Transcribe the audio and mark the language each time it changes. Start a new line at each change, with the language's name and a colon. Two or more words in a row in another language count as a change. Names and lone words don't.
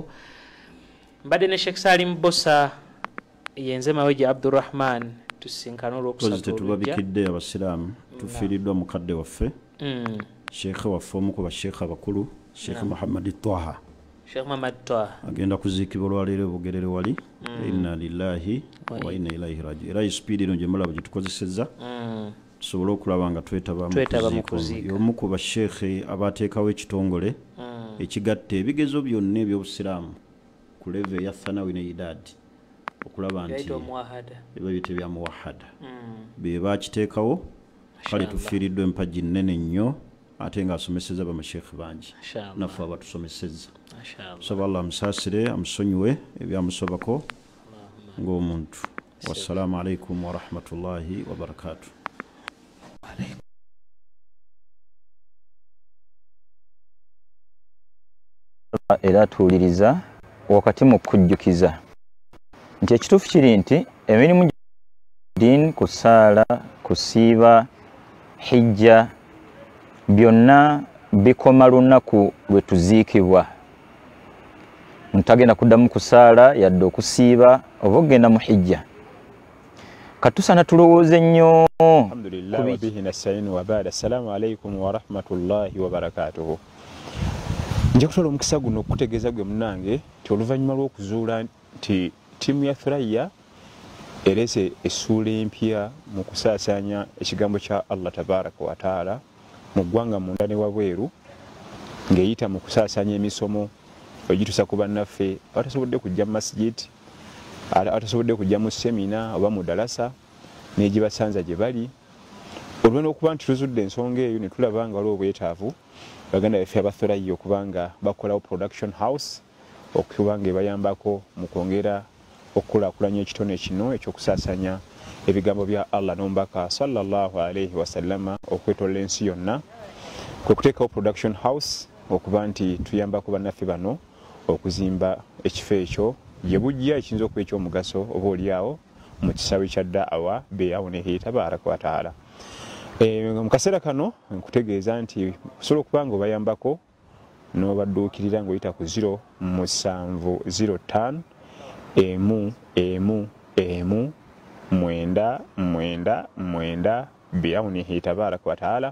Ganda: Mbadde ne Sheikh Salim Bbosa yenze Mawejje AbduRahman tusinkana olw'okusatu tetubabikidde abasiraamu tufiiriddwa mukadde waffe Sheikh waffe omu ku basheekh abakulu Sheikh Muhammad Taha agenda kuziikibwa olwaleero Bugerere wali
Arabic: إنا لله وإنا إليه راجعون
Ganda: era speed eno gye mulaba gye tukozesezza tusobole okulaba nga twetaba mu kuziika y'omu ku basheekhe abateekawo ekitongole ekigatta ebigezo byonna eby'obusiraamu ku level eya thanawi ne idaadi okulaba nti ebyo bya muwahada be bakiteekawo kale tufiiriddwa empagi nnene nnyo ate nga asomeseza bamasheekhe bangi naffe abatusomeseza nsaba Allah amusaasire amusonyiwe ebyamusobako ng'omuntu.
Arabic: والسلام عليكم ورحمة الله وبركاته.
Ganda: Era tuwuliriza wakati mu kujjukiza nti ekituufu kiri nti emirimu din kusaala kusiiba hijja byonna bikoma lunaku lwe tuziikibwa. Ntagenda kuddamu kusaala yadde okusiiba oba ogenda mu hijja. Katusana tulowooze nnyo.
Arabic: الحمد لله وبه نستعين وبعد. السلام عليكم ورحمة الله وبركاته.
Ganda: Nje kutola omukisa guno okutegeeza gwe munange ti oluvannyuma lw'okuzuula nti ttiimu ya Thurayya erese essuula empya mu kusaasaanya ekigambo kya Allah
Arabic: تبارك وتعالى
Ganda: mu ggwanga munda ne wabweru ng'eyita mu kusaasaanya emisomo ogituusa ku bannaffe abatasobodde kujja mu masjid abatasobodde kujja mu semina oba mu dalasa n'egibasanza gye bali. Olw'okuba okuba nti tuzudde ensonga eyo ne tulaba nga waliwo obwetaavu baganda baffe aba Thurayya okuba nga bakolawo
English: production house
Ganda: okuba nga ebayambako mu kwongera okukulaakulanya ekitone kino ekyokusaasanya ebigambo bya Allah n'omubaka
Arabic: صلى الله عليه وسلم
Ganda: okwetoolola ensi yonna. Kwe kuteekawo
English: production house
Ganda: okuba nti tuyambako bannaffe bano okuzimba ekifo ekyo gye bujja ekiyinza okuba ekyomugaso oba oliawo mu kisaawe kya da'awa
Arabic: بعونه تبارك وتعالى.
Ganda: Mu kaseera kano nkutegeeza nti osobola okuba nga obayambako n'obadduukirira ng'oyita ku 0705 999
Arabic: بعونه تبارك وتعالى.